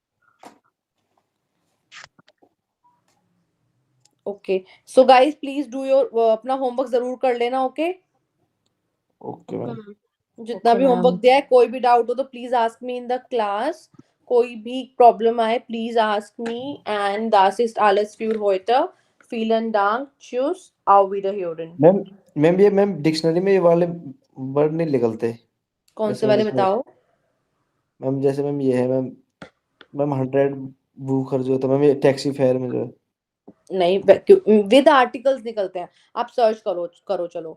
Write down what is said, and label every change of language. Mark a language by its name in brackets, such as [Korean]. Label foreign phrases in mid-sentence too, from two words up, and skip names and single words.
[English] okay so guys please do your [Hindi] अपना होमवर्क जरूर कर लेना, [English] ओके। okay ma'am. [Hindi] जितना [English] Okay, [Hindi] भी होमवर्क [English] ma'am. [Hindi] दिया है, कोई भी डाउट हो तो [English] please ask me in the class. [Hindi] कोई भी प्रॉब्लम आए [English] please ask me and [German] das ist alles für heute. Vielen Dank. Tschüss. Auf Wiederhören. [Hindi] मैम डिक्शनरी में ये वाले वर्ड नहीं निकलते। कौन जैसे से मैम वाले इसमें बताओ? मैम जैसे मैम ये है मैम 100 बूकर जो है तो मैम ये टैक्सी फेयर में जो है नहीं, [English] with articles [Hindi] निकलते हैं। आप सर्च करो करो चलो।